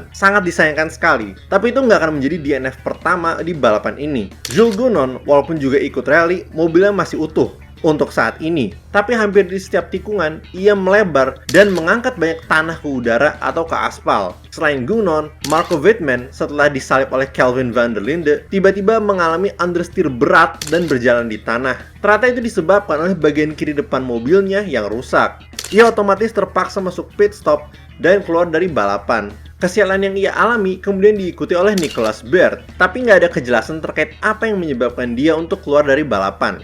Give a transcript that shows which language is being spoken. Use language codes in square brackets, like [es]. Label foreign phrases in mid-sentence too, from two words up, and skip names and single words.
[id] Sangat disayangkan sekali, tapi itu nggak akan menjadi DNF pertama di balapan ini. Jules Gounon, walaupun juga ikut rally, mobilnya masih utuh untuk saat ini. Tapi hampir di setiap tikungan, ia melebar dan mengangkat banyak tanah ke udara atau ke aspal. Selain Gounon, Marco Wittmann setelah disalip oleh Kelvin van der Linde, tiba-tiba mengalami understeer berat dan berjalan di tanah. Ternyata itu disebabkan oleh bagian kiri depan mobilnya yang rusak. Ia otomatis terpaksa masuk [en] pit stop [id] dan keluar dari balapan. Kesialan yang ia alami kemudian diikuti oleh Nicolas Baird, tapi nggak ada kejelasan terkait apa yang menyebabkan dia untuk keluar dari balapan.